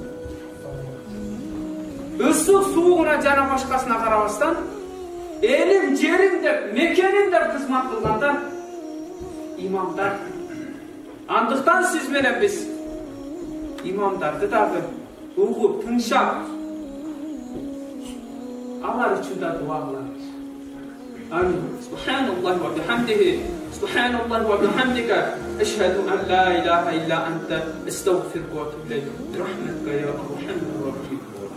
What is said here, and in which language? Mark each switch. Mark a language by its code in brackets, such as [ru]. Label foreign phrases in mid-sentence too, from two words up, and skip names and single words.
[ky] Ысык суугуна жана башкасына карабастан элим жерим деп, мекеним деп кызмат кылгандар имамдар. Андыктан сиз менен биз имамдарды дагы угуп, тыңшап, алар үчүн да дуа кылабыз. Амин. [ar] سبحان الله وبحمده، سبحان الله وبحمدك، أشهد أن لا إله إلا أنت، أستغفرك وأتوب إليك. برحمتك يا أرحم الراحمين.